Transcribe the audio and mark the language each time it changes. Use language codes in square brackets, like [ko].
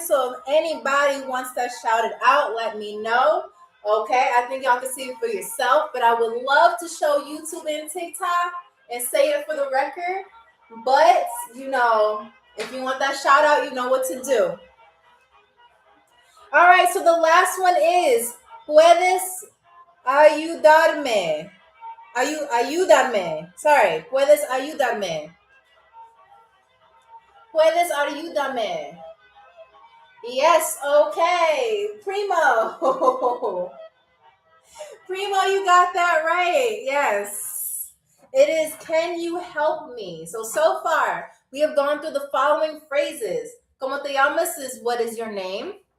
[en] So if anybody wants that shouted out, let me know. Okay. I think y'all can see it for yourself, but I would love to show YouTube and TikTok and say it for the record. But if you want that shout out, you know what to do. All right. So the last one is [es] puedes ayudarme. Ayúdame. [en] Sorry. [es] Puedes ayudarme. Puedes ayudarme. [en] Yes, okay. [es] Primo. [en] Primo, you got that right. Yes. It is, can you help me? So far, we have gone through the following phrases. [es] ¿Cómo te llamas [en] is what is your name?